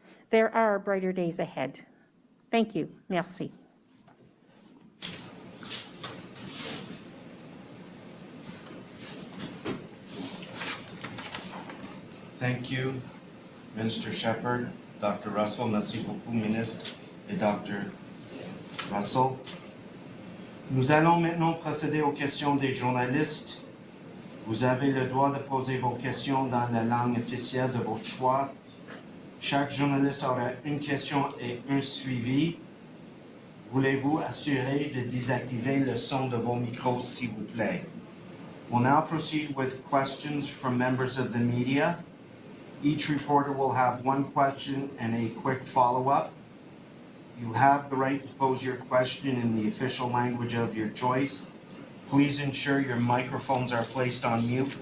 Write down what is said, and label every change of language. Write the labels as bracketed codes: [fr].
[en] There are brighter days ahead. Thank you. [fr] Merci. [en] Thank you, Minister Shephard, Dr. Russell. [fr] Merci beaucoup, ministre et Dr. Russell. Nous allons maintenant procéder aux questions des journalistes. Vous avez le droit de poser vos questions dans la langue officielle de votre choix. Chaque journaliste aura une question et un suivi. Voulez-vous assurer de désactiver le son de vos micros, s'il vous plaît? [en] We'll now proceed with questions from members of the media. Each reporter will have one question and a quick follow-up. You have the right to pose your question in the official language of your choice. Please ensure your microphones are placed on mute.